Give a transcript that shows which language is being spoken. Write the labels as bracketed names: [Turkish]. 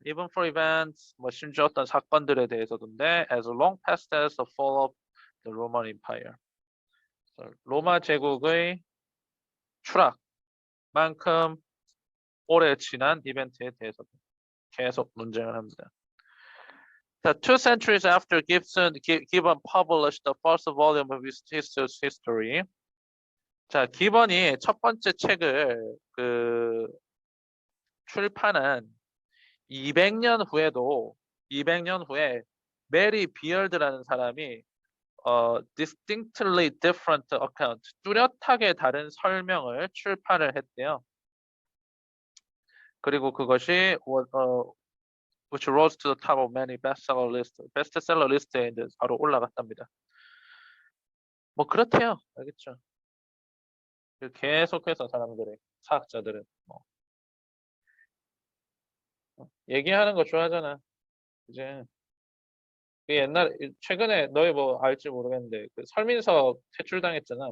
[English] Even for events, [Korean] 뭐 심지어 어떤 사건들에 대해서도인데, [English] as long past as the fall of the Roman Empire. [Korean] 로마 제국의 추락만큼 오래 지난 이벤트에 대해서도 계속 논쟁을 합니다. [English] The 2 centuries after Gibbon published the first volume of his history. [Korean] 자, 기번이 첫 번째 책을 출판한 200년 후에 메리 비얼드라는 사람이 [English] distinctly different account, [Korean] 뚜렷하게 다른 설명을 출판을 했대요. 그리고 그것이 [English] which rose to the top of many bestseller list. [Korean] 베스트셀러 리스트에 이제 바로 올라갔답니다. 뭐 그렇대요. 알겠죠? 계속해서 사람들이 사학자들은 뭐 얘기하는 거 좋아하잖아. 이제 그 옛날 최근에 너희 뭐 알지 모르겠는데 그 설민석 퇴출당했잖아.